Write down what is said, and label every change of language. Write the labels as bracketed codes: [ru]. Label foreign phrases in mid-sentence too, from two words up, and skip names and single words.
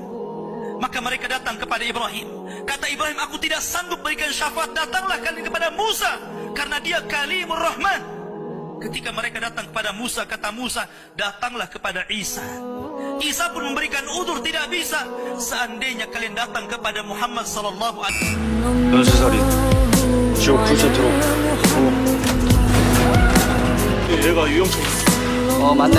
[id] Maka mereka datang kepada Ibrahim. Kata Ibrahim, aku tidak sanggup berikan syafaat, datanglah kalian kepada Musa, karena dia [ar] كليم الرحمن. [id] Ketika mereka datang kepada Musa, kata Musa, datanglah kepada Isa. Isa pun memberikan udzur, tidak bisa. Seandainya kalian datang kepada Muhammad [ar] صلى الله عليه وسلم. [ko] 연수살이 지옥 풀세트로. 얘가 유영철. 맞네.